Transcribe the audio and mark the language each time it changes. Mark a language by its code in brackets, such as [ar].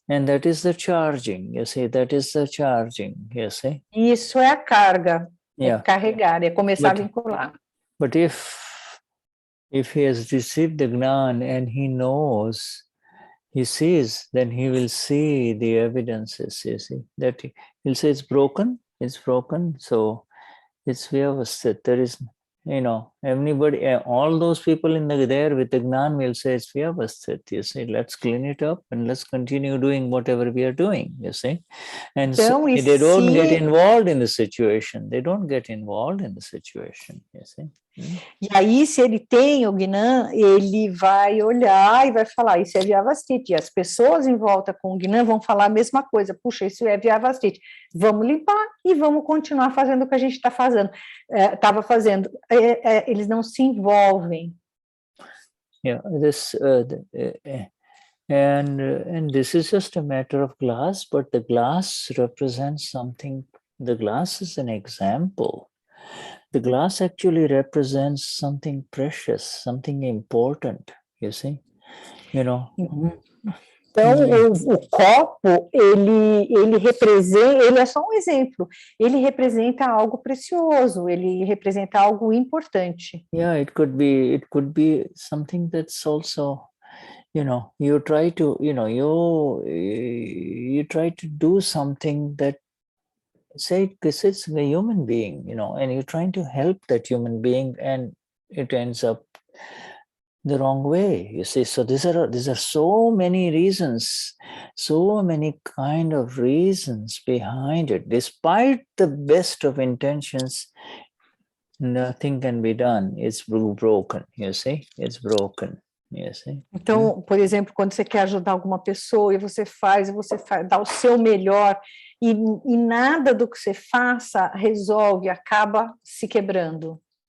[en] And that is the charging, you see, that is the charging, you see. [pt] Isso é a carga, é carregar, é começar a vincular. [en] But if he has received the Gnan and he knows, he sees, then he will see the evidences, you see, that he'll say it's broken, so it's Vyavasthit. There is, everybody, all those people there with the Gnan will say it's Vyavasthit, you see, let's clean it up and let's continue doing whatever we are doing, you see. And [pt] então, [en] so they don't get involved in the situation. You see. [pt] E aí, se ele tem o Gnan, ele vai olhar e vai falar, isso é Vyavasthit. E as pessoas em volta com o Gnan vão falar a mesma coisa, puxa, isso é Vyavasthit. Vamos limpar e vamos continuar fazendo o que a gente estava fazendo. Eles não se envolvem. [en] Yeah, this and this is just a matter of glass, but the glass represents something. The glass is an example. The glass actually represents something precious, something important, you see, [pt] Então, o copo, ele representa, ele é só um exemplo, ele representa algo precioso, ele representa algo importante. [en] Yeah, it could be something that's also, you try to, you try to do something that, say, because it's a human being, and you're trying to help that human being, and it ends up the wrong way, you see. So these are so many reasons, so many kind of reasons behind it. Despite the best of intentions, nothing can be done. It's broken, you see. It's broken. [pt] Então, por exemplo, quando você quer ajudar alguma pessoa e você dá o seu melhor e nada do que você faça resolve, acaba se quebrando.